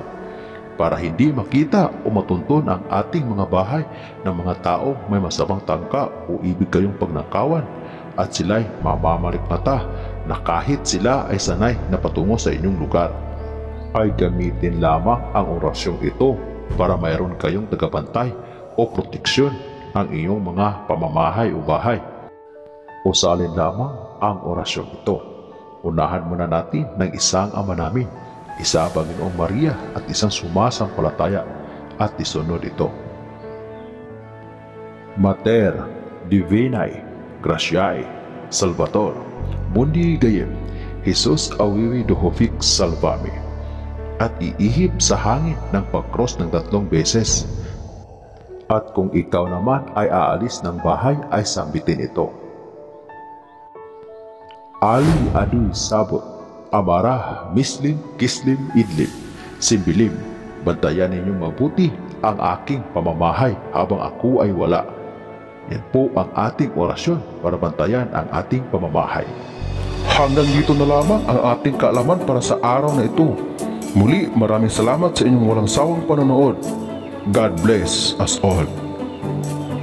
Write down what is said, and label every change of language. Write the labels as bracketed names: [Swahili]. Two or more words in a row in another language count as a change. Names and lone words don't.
[Filipino] Para hindi makita o matunton ang ating mga bahay ng mga tao may masamang tangka o ibig kayong pagnakawan at sila'y mamamalikmata na kahit sila ay sanay na patungo sa inyong lugar, ay gamitin lamang ang orasyong ito para mayroon kayong tagapantay o proteksyon ang iyong mga pamamahay o bahay. O sa alin lamang ang orasyon ito. Unahan muna natin ng isang Ama namin, isa Panginoong Maria at isang sumasampalataya at isunod ito. [Latin] Mater Divinae Gratiae Salvator Mundi Gayem Jesus awiwi dohofik salvame. [Filipino] At iihip sa hangin ng pag-cross ng 3 beses. At kung ikaw naman ay aalis ng bahay ay sambitin ito. Ali aduy sabot, amara mislim kislim idlim, simbilim, bantayan ninyong mabuti ang aking pamamahay habang ako ay wala. Yan po ang ating orasyon para bantayan ang ating pamamahay. Hanggang dito na lamang ang ating kaalaman para sa araw na ito. Muli, maraming salamat sa inyong walang sawang panonood. [English] God bless us all.